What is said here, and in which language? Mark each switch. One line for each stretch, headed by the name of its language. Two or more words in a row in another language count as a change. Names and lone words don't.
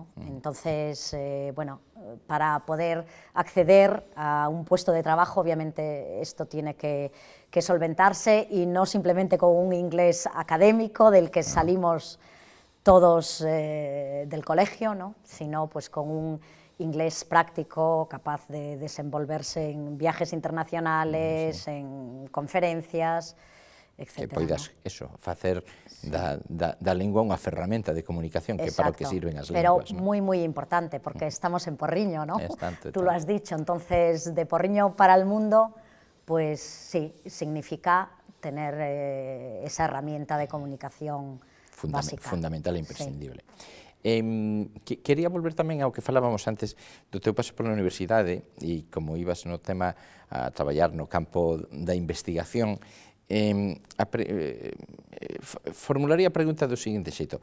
Spanish: Entonces, bueno, para poder acceder a un puesto de trabajo, obviamente esto tiene que solventarse y no simplemente con un inglés académico del que salimos todos del colegio, ¿no? Sino pues con un inglés práctico, capaz de desenvolverse en viajes internacionales, en conferencias, etc.
Galician: Que poidas, eso, facer da lingua unha ferramenta de comunicación, que para o que sirven as linguas.
Spanish: Pero muy, muy importante, porque estamos en Porriño, ¿no? Tanto. Tú lo has dicho, entonces, de Porriño para el mundo, pues sí, significa tener esa herramienta de comunicación básica.
Galician: Fundamental e imprescindible. Quería volver tamén ao que falábamos antes do teu paso pola universidade e como ibas no tema a traballar no campo da investigación. Formularía a pregunta do seguinte xeito.